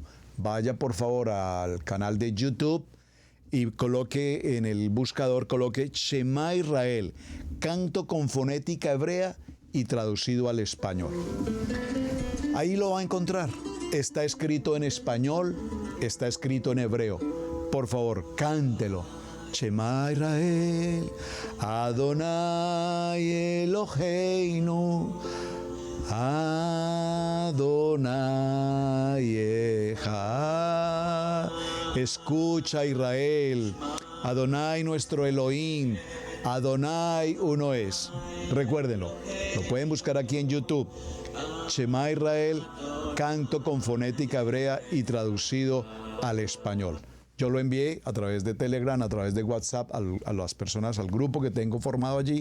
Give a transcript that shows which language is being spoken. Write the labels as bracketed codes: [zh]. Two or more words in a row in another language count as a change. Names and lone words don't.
[es] Vaya por favor al canal de YouTube y coloque en el buscador, coloque Shema Israel, canto con fonética hebrea y traducido al español. Ahí lo va a encontrar. Está escrito en español, está escrito en hebreo. Por favor, cántelo. [he] שמע ישראל, אדוני אלוהינו, אדוני אחד. [es] Escucha, Israel, Adonai nuestro Elohim, Adonai uno es. Recuérdenlo, lo pueden buscar aquí en YouTube. Shema Israel, canto con fonética hebrea y traducido al español. Yo lo envié a través de Telegram, a través de WhatsApp, a las personas, al grupo que tengo formado allí.